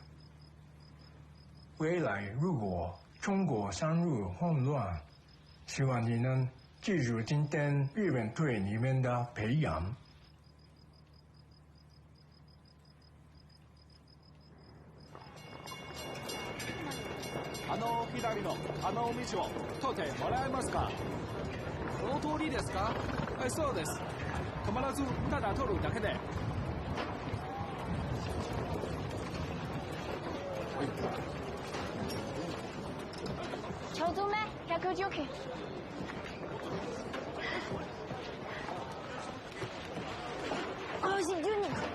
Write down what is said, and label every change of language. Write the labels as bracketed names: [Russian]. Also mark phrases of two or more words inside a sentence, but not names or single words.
[Chinese] 未来如果中国陷入混乱，希望你能记住今天日本对你们的培养。 [Japanese] 左のあの道を通ってもらえますか？この通りですか？はい、そうです。止まらずただ通るだけで。 [Chinese] 小猪妹119。52人。